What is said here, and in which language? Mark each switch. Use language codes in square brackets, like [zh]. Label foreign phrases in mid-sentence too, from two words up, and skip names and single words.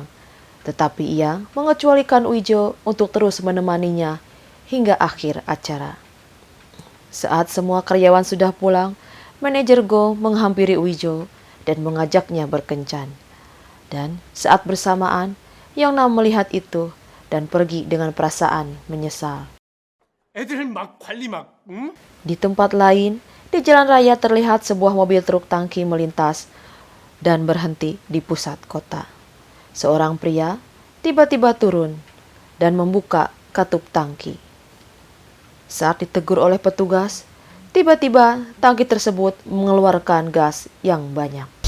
[id] Tetapi ia mengecualikan Uijo untuk terus menemaninya hingga akhir acara. Saat semua karyawan sudah pulang, manajer Go menghampiri Uijo dan mengajaknya berkencan. Dan saat bersamaan, Yongnam melihat itu dan pergi dengan perasaan menyesal. [ko] 애들 막 관리 막 응? [id] Di tempat lain, di jalan raya terlihat sebuah mobil truk tangki melintas dan berhenti di pusat kota. Seorang pria tiba-tiba turun dan membuka katup tangki. Saat ditegur oleh petugas, tiba-tiba tangki tersebut mengeluarkan gas yang banyak.